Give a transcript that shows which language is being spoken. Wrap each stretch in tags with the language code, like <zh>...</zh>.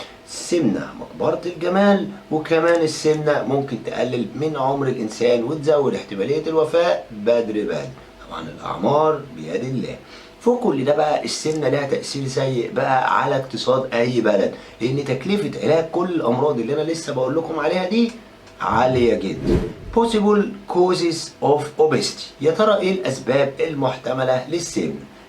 <ar>السمنة مقبرة الجمال، وكمان السمنة ممكن تقلل من عمر الإنسان وتزود احتمالية الوفاة بدري. طبعا الأعمار بيد الله. فوق كل ده بقى السمنة لها تأثير سيء بقى على اقتصاد أي بلد، لأن تكلفة علاج كل الأمراض اللي أنا لسه بقول لكم عليها دي عالية جدا.</ar> <en>Possible causes of obesity.</en> <ar>يا ترى إيه الأسباب المحتملة للسمنة؟</ar>